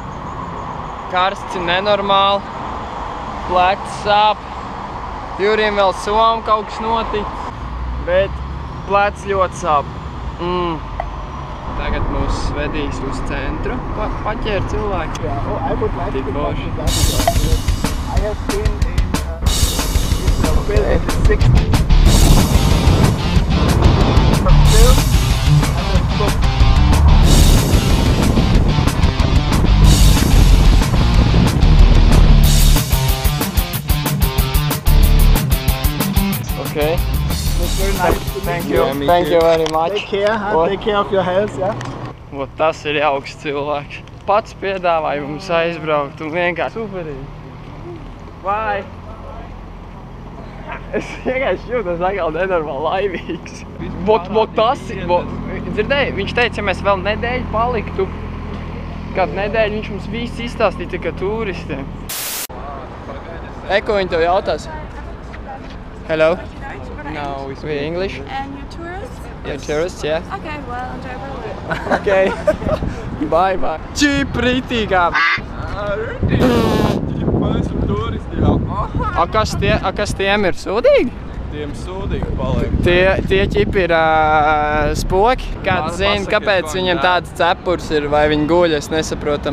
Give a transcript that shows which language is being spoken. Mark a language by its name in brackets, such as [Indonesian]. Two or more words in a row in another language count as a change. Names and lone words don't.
[Latvian] Karsts ir nenormāli. Plecs sāp. Jurim vēl somu kaut kas noticis. Bet plecs ļoti sāp. Tagad mūs vedīs uz centru. Paķēr cilvēki. Tik boši. [English] I have been in Israel in the 60s. From film and then book. Okay. It's very nice to meet you. Thank you very much. Take care, take care of your health, yeah? [Latvian] Tas ir jauks cilvēks. Pats piedāvāja mums aizbraukt un vienkārši superīgi. Vai? Es vienkārši jūtos atkal nenormāli laimīgs. Dzirdēji, viņš teica, ja mēs vēl nedēļu paliktu, kādu nedēļu viņš mums viss izstāstīja tikai turistiem. Ko viņi tev jautās? [English] Hello? No, we speak English. And you're tourists? Yeah, tourists, yeah. Okay, well, enjoy Berlin. Okay. Bye, bye. [Latvian] Čipritīgā. Mēs esam turisti jau. Kas tiem ir sūdīgi? Tiem sūdīgi paliek. Tie ķipi ir spoki. Kāds zina, kāpēc viņiem tāds cepurs ir, vai viņi guļ, es nesaprotam.